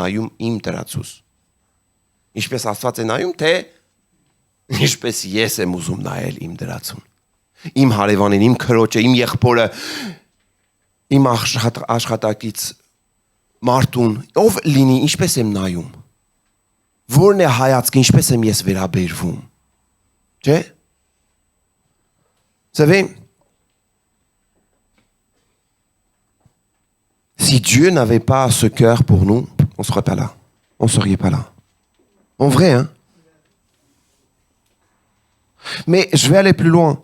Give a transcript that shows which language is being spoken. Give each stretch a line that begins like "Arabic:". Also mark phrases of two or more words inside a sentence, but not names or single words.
Armenian: նայում իմ դրացուս։ Ինչպես Աստված է նայում, թե ինչպես ես եմ ուզում նայել իմ դրացուն։ Իմ հարևանին, իմ քրոջը, իմ եղբորը, իմ աշխատակից մարդուն, ով լինի, ինչպես եմ նայում։ Որն է հայացքը, ինչպես եմ ես վերաբերվում։ Չէ՞։
French: Savez, si Dieu n'avait pas ce cœur pour nous, on ne serait pas là. On ne serait pas là. En vrai, hein. Mais je vais aller plus loin.